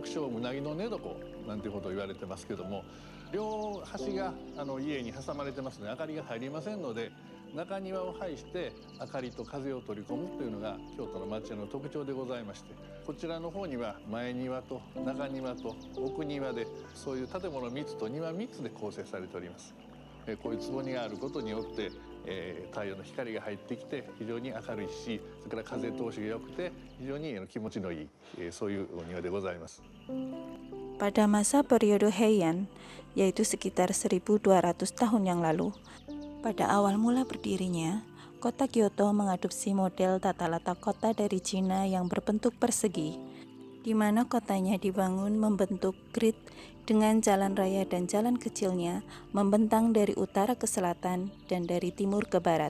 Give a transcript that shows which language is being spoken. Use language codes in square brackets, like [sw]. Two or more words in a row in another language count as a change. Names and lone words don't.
[ja] 称うなぎの寝床なんていうことを言われてますけども、両端が家に挟まれてますので明かりが入りませんので、中庭を配して明かりと風を取り込むというのが京都の町家の特徴でございまして、こちらの方には前庭と中庭と奥庭で、そういう建物3つと庭3つで構成されております。こういう坪庭があることによって、太陽の光が入ってきて非常に明るいし、それから風通しが良くて非常に気持ちのいい、そういうお庭でございます。 [id] Pada masa periode Heian, yaitu sekitar 1200 tahun yang lalu, pada awal mula berdirinya, kota Kyoto mengadopsi model tata letak kota dari Cina yang berbentuk persegi, di mana kotanya dibangun membentuk grid dengan jalan raya dan jalan kecilnya membentang dari utara ke selatan dan dari timur ke barat.